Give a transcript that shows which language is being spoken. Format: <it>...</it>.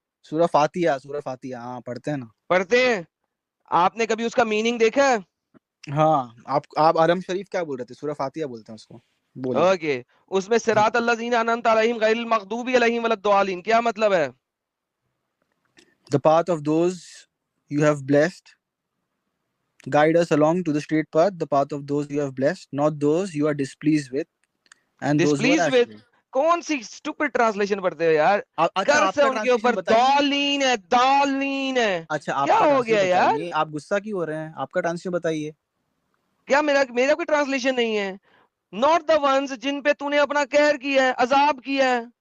<ur>سورہ فاتحہ ہاں پڑھتے ہیں نا. پڑھتے ہیں. آپ نے کبھی اس کا میننگ دیکھا ہے؟ ہاں آپ حرم شریف کیا بول رہے تھے؟ سورہ فاتحہ بولتے ہیں اس کو. اوکے. اس میں صراط الذین انعمت علیہم غیر المغضوب علیہم ولا الضالین کیا مطلب ہے؟</ur> <en>The path of those you have blessed, guide us along to the straight path, the path of those you have blessed, not those you are displeased with and those who are Displeased with astray.</en> <ur>کون سی stupid translation پڑھتے ہو یار؟ کرس ہے ان کے اوپر، دالین ہے، دالین ہے. اچھا آپ کیا کا ہو گیا یار؟ بتائیے، آپ غصہ کیوں ہو رہے ہیں؟ آپ کا ٹرانسلیشن بتائیے. کیا میرا کوئی ٹرانسلیشن نہیں ہے؟</ur> <en>not the ones</en> <ur>جن پہ تو نے اپنا قہر کیا ہے، عذاب کیا ہے،</ur>